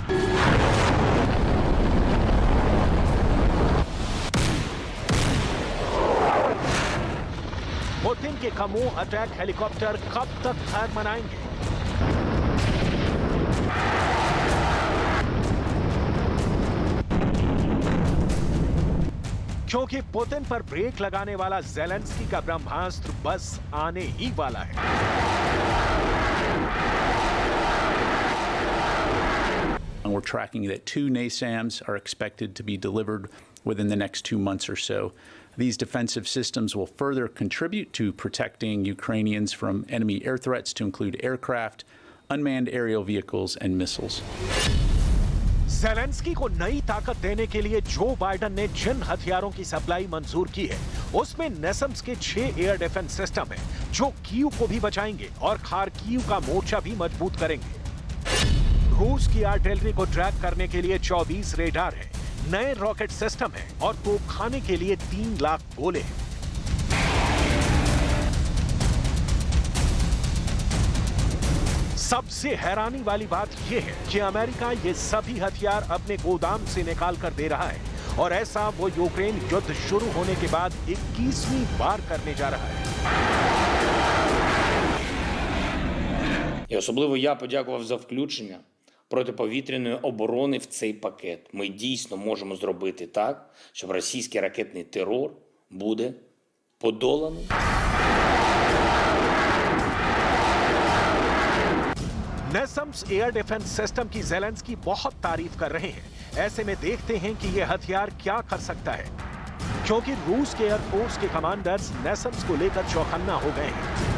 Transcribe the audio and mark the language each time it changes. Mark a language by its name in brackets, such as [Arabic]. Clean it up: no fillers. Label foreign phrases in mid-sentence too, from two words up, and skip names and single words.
[Hindi] पुतिन के कमोह [English] attack helicopter [Hindi] कब तक हार मनाएंगे? क्योंकि पुतिन पर ब्रेक लगाने वाला ज़ेलेंस्की का ब्रह्मास्त्र बस आने ही वाला है। [English] And we're tracking that 2 NASAMS are expected to be delivered within the next 2 months or so. These defensive systems will further contribute to protecting Ukrainians from enemy air threats, to include aircraft, unmanned aerial vehicles, and missiles. [Hindi] ज़ेलेंस्की को नई ताकत देने के लिए जो बाइडेन ने जिन हथियारों की सप्लाई मंजूर की है, उसमें नेसम्स के 6 [English] air defense system [Hindi] हैं, जो कीव को भी बचाएंगे और खार्किव का मोर्चा भी मजबूत करेंगे। रूस की आर्टिलरी को ट्रैक करने के लिए 24 रेडार हैं, नए [English] rocket system [Hindi] है और तोपखाने के लिए 3 लाख गोले हैं। सबसे हैरानी वाली बात यह है कि अमेरिका ये सभी हथियार अपने गोदाम से निकाल कर दे रहा है, और ऐसा वो यूक्रेन युद्ध शुरू होने के बाद 21वीं बार करने जा रहा है। [Ukrainian] І особливо я подякував за включення протиповітряної оборони в цей пакет. Ми дійсно можемо зробити так, щоб російський ракетний терор буде подоланий. [Hindi] नेसम्स [English] air defense system [Hindi] की ज़ेलेंस्की बहुत तारीफ कर रहे हैं। ऐसे में देखते हैं कि यह हथियार क्या कर सकता है, क्योंकि रूस के एयरफोर्स के कमांडर्स नेसम्स को लेकर चौकन्ना हो गए हैं।